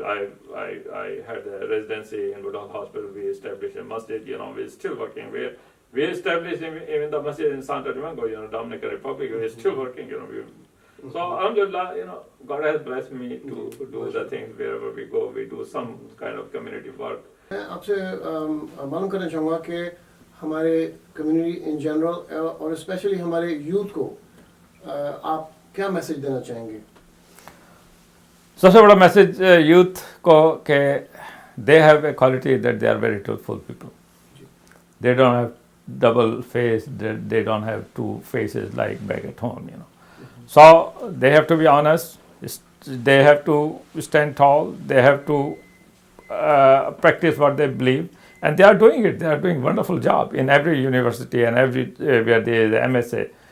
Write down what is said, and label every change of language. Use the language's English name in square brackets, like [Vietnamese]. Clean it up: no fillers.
[English] I had a residency in Woodall Hospital. We established a masjid. We're still working. We established even the masjid in Santo Domingo, Dominican Republic. We're still working. So alhamdulillah, you know, God has blessed me to do the things wherever we go, we do some kind of community work. [Hindi] मैं आपसे मालूम करना चाहूँगा कि हमारे community in general और specially हमारे youth को आप क्या मैसेज देना चाहेंगे? सबसे बड़ा मैसेज यूथ को कि [English] they have a quality that they are very truthful people. They don't have double face, they don't have two faces like back at home, you know. So they have to be honest, they have to stand tall, they have to practice what they believe, and they are doing it. They are doing a wonderful job in every university and every where there is MSA.